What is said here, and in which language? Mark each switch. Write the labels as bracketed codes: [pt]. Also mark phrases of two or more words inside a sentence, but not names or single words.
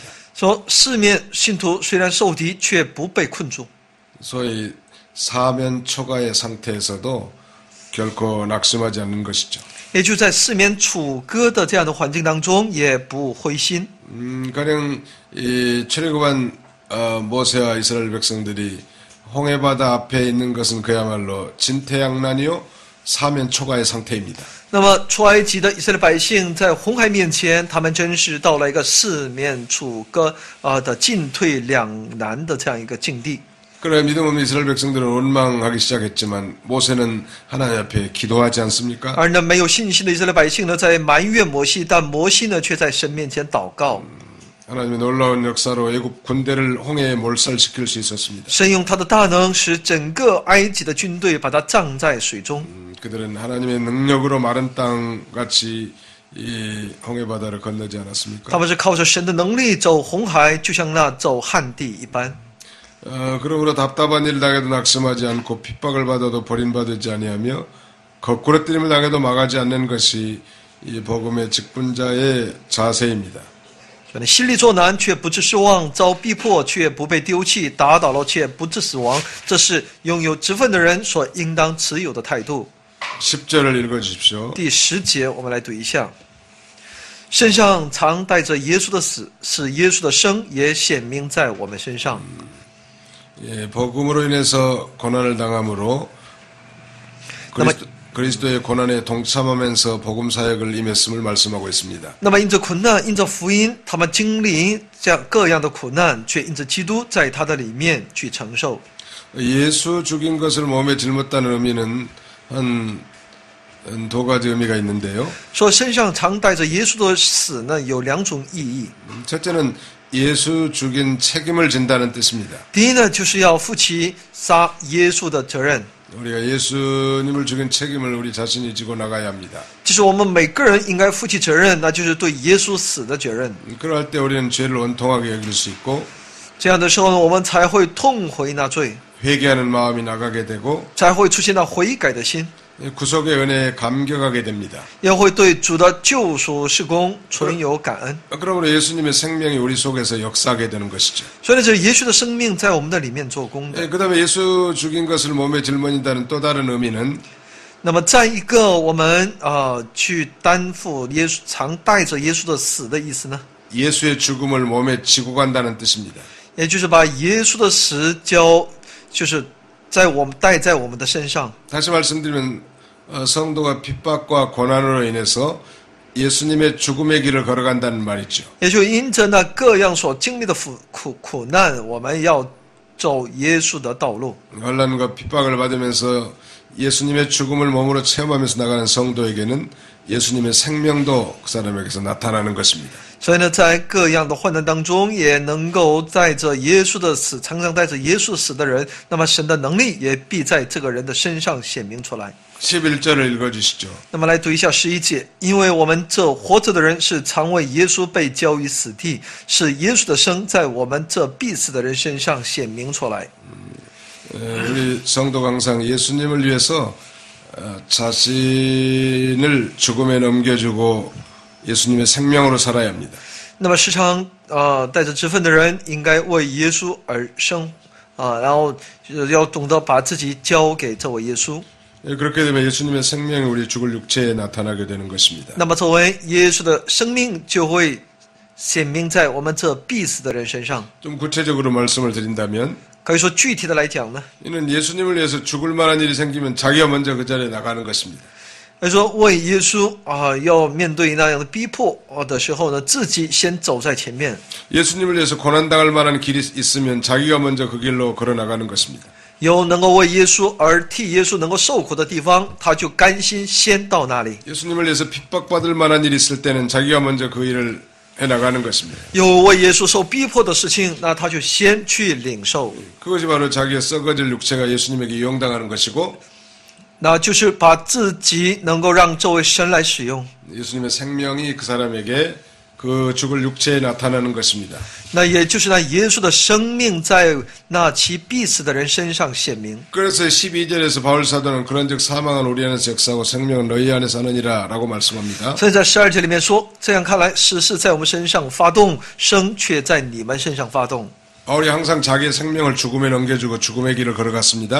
[zh] 说四面信徒虽然受敌，却不被困住。 [ko] 소위 사면 초가의 상태에서도 결코 낙심하지 않는 것이죠. [zh] 也就在四面楚歌的这样的环境当中，也不灰心。 [ko] 가령 이 출애굽한 모세와 이스라엘 백성들이 홍해바다 앞에 있는 것은 그야말로 진퇴양난이요 사면 초가의 상태입니다. [zh] 那么出埃及的以色列百姓在红海面前，他们真是到了一个四面楚歌的进退两难的这样一个境地。 [ko] 그래 믿음 없는 이스라엘 백성들은 원망하기 시작했지만 모세는 하나님 앞에 기도하지 않습니까? [zh] 而呢，没有信心的以色列百姓呢，在埋怨摩西，但摩西呢，却在神面前祷告。 [ko] 하나님의 놀라운 역사로 애굽 군대를 홍해에 몰살시킬 수 있었습니다. [zh] 神用他的大能，使整个埃及的军队把它葬在水中。 [ko] 그들은 하나님의 능력으로 마른 땅 같이 이 홍해바다를 건너지 않았습니까? [zh] 他们是靠着神的能力走红海，就像那走旱地一般。 [ko] 그러므로 답답한 일을 당해도 낙심하지 않고 핍박을 받아도 버림받지 아니하며 거꾸로 때림을 당해도 망하지 않는 것이 이 복음의 직분자의 자세입니다. [zh] 所以心里作难，却不致失望；遭逼迫，却不被丢弃；打倒了，却不致死亡。这是拥有职分的人所应当持有的态度。 [ko] 10절을 읽어주십시오. [zh] 第10节，我们来读一下：身上常带着耶稣的死，使耶稣的生也显明在我们身上。 [ko] 예, 복음으로 인해서 고난을 당함으로 그리스도의 고난에 동참하면서 복음 사역을 임했음을 말씀하고 있습니다. [zh] 那么因着苦难，因着福音，他们经历这样各样的苦难，却因着基督在他的里面去承受。 [ko] 예수 죽인 것을 몸에 짊었다는 의미는 한 두 가지 의미가 있는데요. [zh] 说身上常带着耶稣的死呢，有两种意义。 [ko] 첫째는 예수 죽인 책임을 진다는 뜻입니다. [zh] 第一呢，就是要负起杀耶稣的责任， [ko] 우리가 예수님을 죽인 책임을 우리 자신이 지고 나가야 합니다. [zh] 就是我们每个人应该负起责任，那就是对耶稣死的责任。 [ko] 그럴 때 우리는 죄를 원통하게 여길 수 있고 [zh] 这样的时候呢，我们才会痛悔那罪， [ko] 회개하는 마음이 나가게 되고 [zh] 才会出现那悔改的心， [ko] 구속의 은혜에 감격하게 됩니다. [zh] 也会对主的救赎事工存有感恩。 [ko] 그러므로 예수님의 생명이 우리 속에서 역사하게 되는 것이죠. [zh] 所以呢，这耶稣的生命在我们的里面做工的。 [ko] 그 다음에 예수 죽인 것을 몸에 짊어진다는 또 다른 의미는 [zh] 那么，再一个，我们去担负耶稣常带着耶稣的死的意思呢， [ko] 예수의 죽음을 몸에 지고 간다는 뜻입니다. [zh] 也就是把耶稣的死就是带在我们的身上。 [ko] 다시 말씀드리면 성도가 핍박과 고난으로 인해서 예수님의 죽음의 길을 걸어간다는 말이죠. [zh] 也就因着那各样所经历的苦难，我们要走耶稣的道路。 [ko] 환난과 핍박을 받으면서 예수님의 죽음을 몸으로 체험하면서 나가는 성도에게는 예수님의 생명도 그 사람에게서 나타나는 것입니다. [zh] 所以呢，在各样的患难当中，也能够带着耶稣的死，常常带着耶稣死的人，那么神的能力也必在这个人的身上显明出来。 [ko] 11절을 읽어주시죠. [zh] 那么来读一下11节，因为我们这活着的人是常为耶稣被交于死地，是耶稣的生在我们这必死的人身上显明出来。 [ko] 우리 성도가 항상 예수님을 위해서 자신을 죽음에 넘겨주고 예수님의 생명으로 살아야 합니다. [zh] 那么时常带着职分的人，应该为耶稣而生然后要懂得把自己交给这位耶稣。 [ko] 그렇게 되면 예수님의 생명이 우리 죽을 육체에 나타나게 되는 것입니다. [zh] 那么作为耶稣的生命就会显明在我们这必死的人身上。 [ko] 좀 구체적으로 말씀을 드린다면 [zh] 可以说具体的来讲呢， [ko] 이는 예수님을 위해서 죽을 만한 일이 생기면 자기가 먼저 그 자리에 나가는 것입니다. [zh] 可以说为耶稣要面对那样的逼迫的时候呢，自己先走在前面。 [ko] 예수님을 위해서 고난당할 만한 길이 있으면 자기가 먼저 그 길로 걸어 나가는 것입니다. [zh] 有能够为耶稣而替耶稣能够受苦的地方，他就甘心先到那里。 [ko] 예수님을 위해서 핍박받을 만한 일이 있을 때는 자기가 먼저 그 일을 해나가는 것입니다. [zh] 有为耶稣受逼迫的事情，那他就先去领受。 [ko] 그것이 바로 자기의 썩어질 육체가 예수님에게 이용당하는 것이고 [zh] 那就是把自己能够让这位神来使用。 [ko] 예수님의 생명이 그 사람에게 그 죽을 육체에 나타나는 것입니다. [zh] 那也就是那耶稣的生命在那其必死的人身上显明。 [ko] 그래서 12절에서 바울 사도는 그런즉 사망은 우리 안에서 역사하고 생명은 너희 안에서 하느니라 라고 말씀합니다. [zh] 所以在12节里面说，这样看来，死是在我们身上发动，生却在你们身上发动。 [ko] 바울이 항상 자기의 생명을 죽음에 넘겨주고 죽음의 길을 걸어갔습니다.